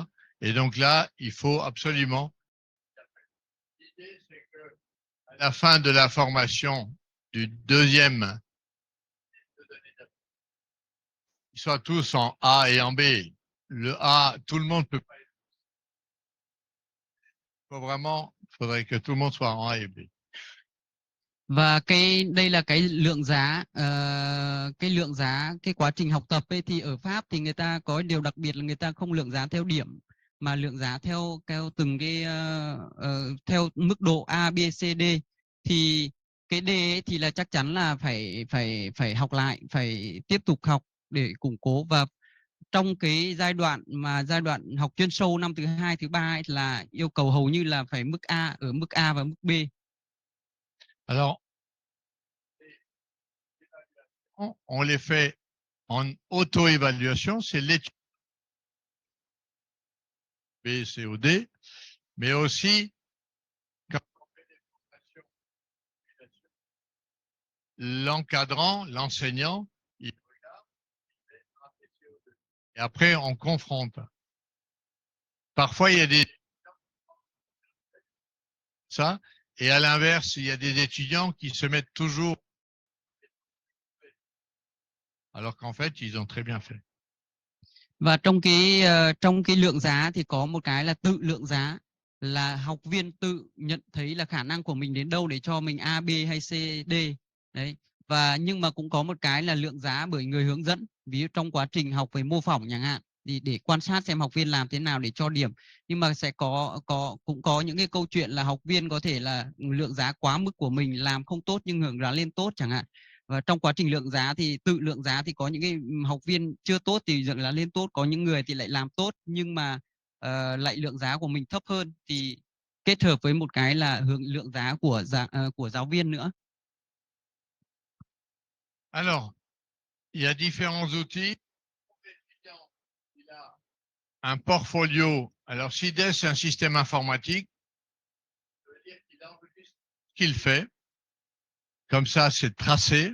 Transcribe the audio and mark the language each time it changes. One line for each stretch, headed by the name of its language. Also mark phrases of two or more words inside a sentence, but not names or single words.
French: Et donc là, il faut absolument. L'idée, c'est que à la fin de la formation du deuxième, ils soient tous en A et en B. Le A, tout le monde peut pas. Il faudrait que tout le monde soit en A et B.
Vietnamese: Và đây là cái lượng giá, cái quá trình học tập ấy, thì ở Pháp thì người ta có điều đặc biệt là người ta không lượng giá theo điểm mà lượng giá theo từng cái theo mức độ A, B, C, D. Thì cái D ấy thì là chắc chắn là phải học lại, phải tiếp tục học để củng cố. Và trong cái giai đoạn học chuyên sâu năm thứ 2, thứ 3 ấy, là yêu cầu hầu như là phải mức A, ở mức A và mức B.
French: Alors, on les fait en auto-évaluation, c'est l'étude B, C ou D, mais aussi quand on fait des formations, l'encadrant, l'enseignant, il regarde, et après on confronte. Parfois, il y a des ça, et à l'inverse, il y a des étudiants qui se mettent toujours alors qu'en fait, ils ont très bien fait.
Vietnamese: Và trong cái lượng giá thì có một cái là tự lượng giá, là học viên tự nhận thấy là khả năng của mình đến đâu để cho mình A, B hay C, D. Đấy. Và nhưng mà cũng có một cái là lượng giá bởi người hướng dẫn. Ví dụ trong quá trình học về mô phỏng chẳng hạn, thì để quan sát xem học viên làm thế nào để cho điểm. Nhưng mà sẽ cũng có những cái câu chuyện là học viên có thể là lượng giá quá mức của mình, làm không tốt nhưng hưởng giá lên tốt chẳng hạn. Và trong quá trình lượng giá thì tự lượng giá thì có những cái học viên chưa tốt thì lượng giá lên tốt, có những người thì lại làm tốt nhưng mà lại lượng giá của mình thấp hơn, thì kết hợp với một cái là lượng giá của giáo viên nữa.
French: Alors, il y a différents outils. Il a un portfolio. Alors, SIDES, c'est un système informatique. Ça veut dire qu'il enregistre ce qu'il fait. Comme ça, c'est tracé.